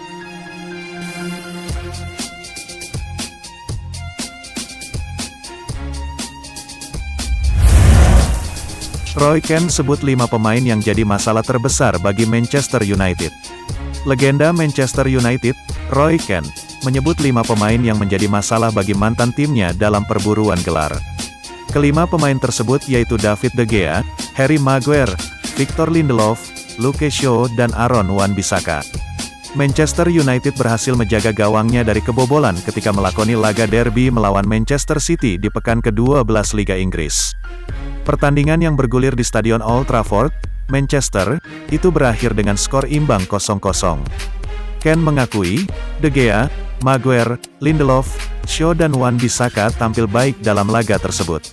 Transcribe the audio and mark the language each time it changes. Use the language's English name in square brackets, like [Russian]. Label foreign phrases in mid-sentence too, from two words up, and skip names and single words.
[Indonesian] Roy Keane sebut 5 pemain yang jadi masalah terbesar bagi Manchester United. Legenda Manchester United, Roy Keane, menyebut 5 pemain yang menjadi masalah bagi mantan timnya dalam perburuan gelar. Kelima pemain tersebut yaitu David De Gea, Harry Maguire, Victor Lindelof, Luke Shaw, dan Aaron Wan-Bissaka. Manchester United berhasil menjaga gawangnya dari kebobolan ketika melakoni laga derby melawan Manchester City di pekan ke-12 Liga Inggris. Pertandingan yang bergulir di Stadion Old Trafford, Manchester, itu berakhir dengan skor imbang 0-0. Keane mengakui, De Gea, Maguire, Lindelof, Shaw dan Wan-Bissaka tampil baik dalam laga tersebut.